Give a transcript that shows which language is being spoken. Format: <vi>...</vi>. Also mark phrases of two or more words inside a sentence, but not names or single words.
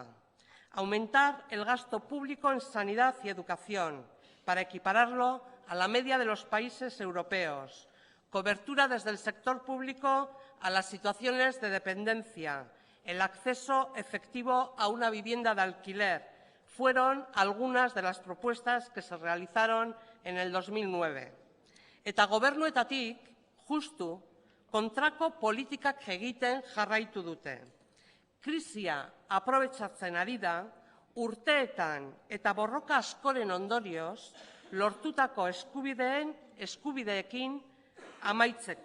<es>Aumentar el gasto público en sanidad y educación para equipararlo a la media de los países europeos. Cobertura desde el sector público a las situaciones de dependencia. El acceso efectivo a una vivienda de alquiler. Fueron algunas de las propuestas que se realizaron en el 2009.</es> <eu>Eta gobernuetatik, justu, kontrako politikak egiten jarraitu dute. Krisia aprobetxatzen ari da, urteetan eta borroka askoren ondorioz, lortutako eskubideekin amaitzeko.</eu>